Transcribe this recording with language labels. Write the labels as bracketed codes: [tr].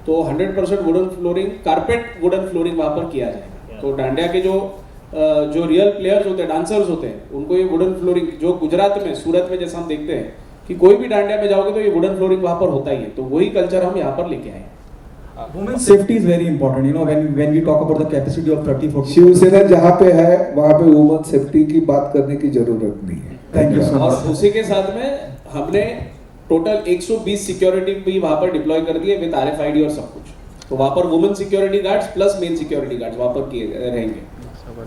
[hi] तो 100% wooden flooring, carpet wooden flooring वहाँ पर किया जाएगा। तो डांडिया के जो रियल प्लेयर्स होते हैं, डांसर्स होते हैं, उनको ये वुडन फ्लोरिंग, जो गुजरात में सूरत में जैसा हम देखते हैं कि कोई भी डांडिया में जाओगे तो ये वुडन फ्लोरिंग वहाँ पर होता ही है, तो वही कल्चर हम यहाँ पर लेके आए। [en] Women's safety is very important, you know, when we talk about the capacity of 30-40. [hi] Shiv Sena जहाँ पे है वहाँ पे वुमेन सेफ्टी की बात करने की जरूरत नहीं है। [en] Thank you so much. [hi] और उसी के साथ में हमने टोटल 120 सिक्योरिटी भी वहाँ पर डिप्लॉय कर दिए विद RFID और सब कुछ। तो वहाँ पर women security guards plus main security guards वहाँ पर किए रहेंगे।